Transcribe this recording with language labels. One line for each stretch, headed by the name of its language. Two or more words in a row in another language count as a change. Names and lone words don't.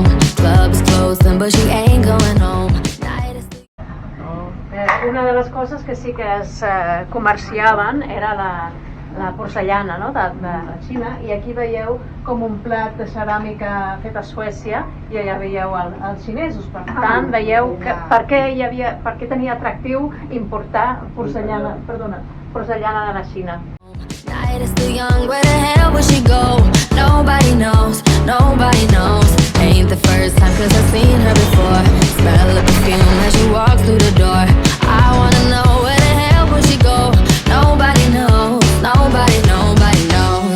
English: Club is closing, but she ain't going home. Night is
Catalan: Una de les coses que sí que es comerciaven era la porcellana, no? de la Xina, i aquí veieu com un plat de ceràmica fet a Suècia i allà veieu els xinesos. Per tant, veieu que, per què tenia atractiu importar porcellana de la Xina.
English: Night is still young, where the hell would she go? Nobody knows, nobody knows. Ain't the first time, 'cause I've seen her before. Smell the perfume as she walks through the door. I wanna know, where the hell would she go? Nobody knows, nobody knows.